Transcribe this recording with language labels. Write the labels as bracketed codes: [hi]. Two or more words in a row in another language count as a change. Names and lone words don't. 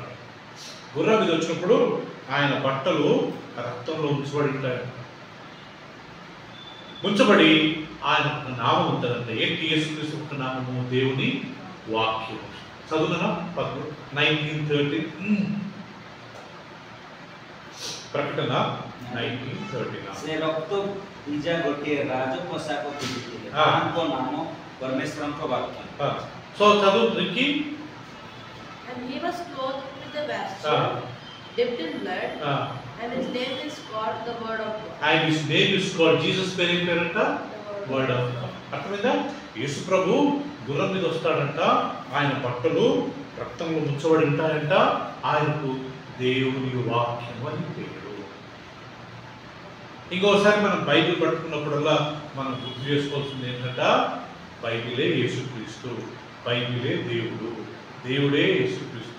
[te] గుర్రం మీద వచ్చినప్పుడు ఆయన బట్టలు రక్తంలో ముంచబడి ఉంటాయి. ముంచబడి ఆయన ఒక నామం ఉంటుందంట. ఏంటి యేసుక్రీస్తు ఒక నామము? దేవుని వాక్యం. చదువునా 19:13 ప్రకటన 19:13 [or] ସେ ରକ୍ତ ଭିଜା ଗୋଟିଏ ରାଜ ପୋଷାକ ପିନ୍ଧିଥିଲେ, ତାଙ୍କ ନାମ ପରମେଶ୍ୱରଙ୍କ ବାକ୍ୟ। [te] సో చదువుకి. [en] And he was clothed with a vesture dipped in blood, and his name is called the Word of God. And his name is called Jesus. [te] పేరేంట? [en] Word of God. [te] అర్థమైందా? యేసు ప్రభు గుర్రం మీద వస్తాడంట, ఆయన బట్టలు రక్తంలో ముంచబడి ఉంటాయంట, ఆయనకు దేవుని వాక్యం అని పేరు. ఇంకోసారి మనం బైబిల్ పట్టుకున్నప్పుడల్లా మనం గుర్తు చేసుకోవాల్సింది ఏంటంటే బైబిలే యేసుక్రీస్తు, బైబిలే దేవుడు, దేవుడే యేసుక్రీస్తు.